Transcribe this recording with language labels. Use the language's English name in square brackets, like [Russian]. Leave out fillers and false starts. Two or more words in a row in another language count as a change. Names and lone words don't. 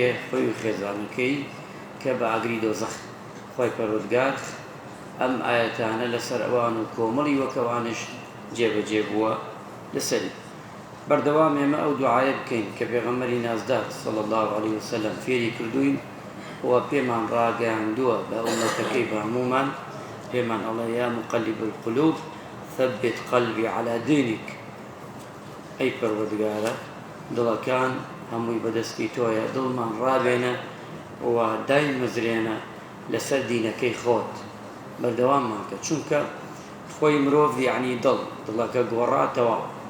[Central Kurdish] خۆی و خێزانەکەی کە بە ئاگری دۆزەخ. خوای پەروەردگار ئەم ئایەتانە لەسەر ئەوان و کۆمەڵی وەکەوانش جێبەجێ بووە لەسەری. بەردەوام ئێمە ئەو دوعایە بکەین کە پێغەمبەری نازدار [Arabic] صلی الله علیه وسلم [Central Kurdish] فێری کردووین و پێمان ڕاگەیاندووە بە ئومەتەکەی بە هەموومان، پێمان ئەڵێ: [Arabic] یا مقلب القلوب ثبت قلبي على دينك. [Central Kurdish] ئەی پەروەردگارە، دڵەکان هەمووی بەدەستی تۆیە، دڵمان ڕابێنە و دایمەزرێنە لەسەر دینەکەی خۆت، بەردەواممان کە، چونکە خۆی مرۆڤ یعنی دڵەکە گۆڕاتەوە.